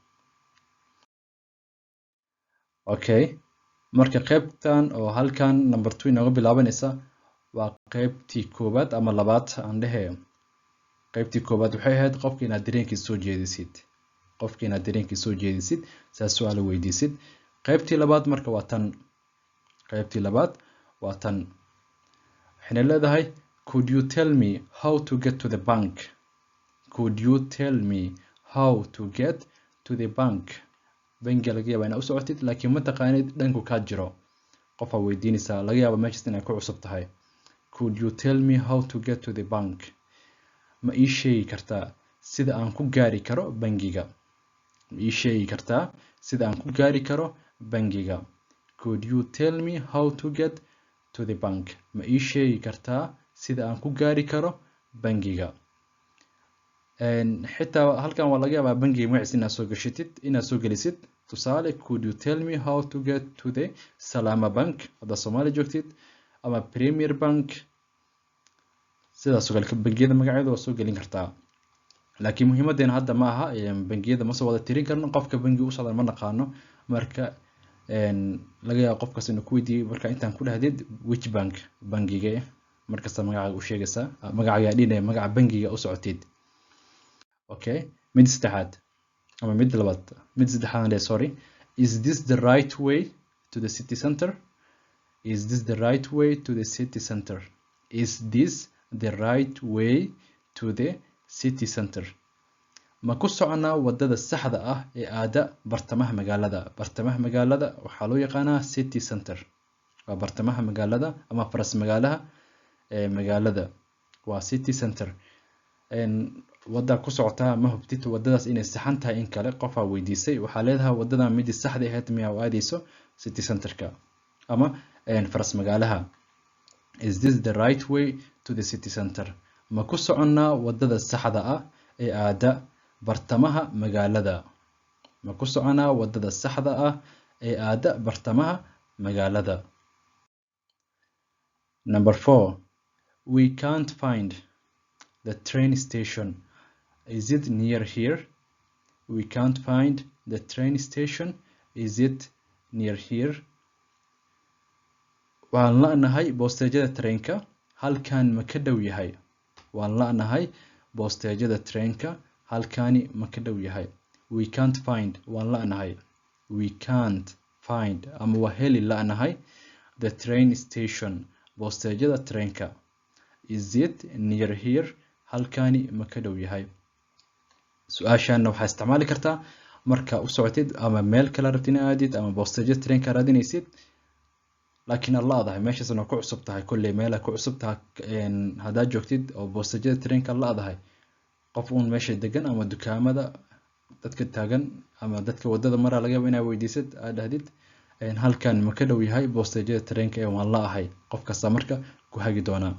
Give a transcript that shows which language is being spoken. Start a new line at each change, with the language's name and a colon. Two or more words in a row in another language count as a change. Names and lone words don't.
Somali: okay marka qaybtan oo halkan number 2 inooga bilaabanaysa waa qaybtii koowaad ama labaad aan dhahay qaybtii koowaad waxay ahayd qofka inaad dareenkiisa soo jeedisid saas su'aal weydiisid qaybtii labaad marka waa tan waxayna leedahay
English: could you tell me how to get to the bank
Somali: bangiga laga yaabaa inaad u socotid laakiin ma taqaanid dhanku kaa jiro qof aad weydiinaysaa laga yaabo meeshaas inay ku cusub tahay.
English: Could you tell me how to get to the bank?
Somali: ma ii sheegi kartaa sida aan ku gaari karo bangiga? ma ii sheegi kartaa sida aan ku gaari karo bangiga?
English: Could you tell me how to get to the bank?
Somali: ma ii sheegi kartaa sida aan ku gaari karo bangiga? xitaa halkan waa laga yaabaa bangiga magaciisa inaad soo gelisid. tusaale,
English: could you tell me how to get to the Salama Bank
Somali: haddaad Soomaali joogtid, ama Premier Bank, sidaas oo kale bangiyada magacyada waa soo gelin kartaa. laakiin muhiimadeena hadda ma aha bangiyada ma soo wada tirin karno, qofka bangiga u socda ma naqaano, marka laga yaabo qofkaas inuu ku weydiiyo marka intaan ku dhahdid
English: which bank,
Somali: bangiga markasta magacaaga u sheegaysaa, magacaaga dhinaya magaca bangiga u socotid.
English: okay,
Somali: mid saddexaad ama mid labaad, mid saddexaad
English: sorry, is this the right way to the city center? Is this the right way to the city center? Is this the right way to the city center?
Somali: ma ku soconaa wadada saxda ah ee aada bartamaha magaalada? bartamaha magaalada waxaa loo yaqaanaa
English: city center,
Somali: waa bartamaha magaalada ama faras magaalaha ee magaalada, waa
English: city center.
Somali: wada ku socotaa ma hubtid wadadaas inay saxan tahay in kale, qof aa weydiisay waxaa leedahay wadadan midii saxda ahayd miyaa u aadayso
English: city centerka
Somali: ama faras magaalaha.
English: Is this the right way to the city center?
Somali: ma ku soconaa wadada saxda ah ee aada bartamaha magaalada? ma ku soconaa wadada saxda ah ee aada bartamaha magaalada?
English: Number 4, we can't find the train station. Is it near here? We can't find the train station. Is it near here?
Somali: waan la'nahay boosteejada treenka, halkan ma ka dhow yahay? waan la'nahay boosteejada treenka, halkani ma ka dhow yahay?
English: We can't find,
Somali: waan la'nahay.
English: We can't find
Somali: ama waa heli la'nahay
English: the train station,
Somali: boosteejada treenka.
English: Is it near here?
Somali: halkani ma ka dhow yahay? su-aashaana waxaa isticmaali kartaa marka u socotid ama meel kala rabtid inaad aadid ama boosteejada treenka raadinaysid, laakiin aad la'dahay meeshaasna ku cusub tahay, kolley meel ku cusub tahay haddaad joogtid oo boosteejada treenka la'dahay, qof uun meesha degan ama dukaamada dadka taagan ama dadka wadada maraa laga yaabo inaad weydiisid, aad dhahdid halkan ma ka dhow yahay boosteejada treenka ee waan la'ahay, qof kasta marka ku hagi doonaa.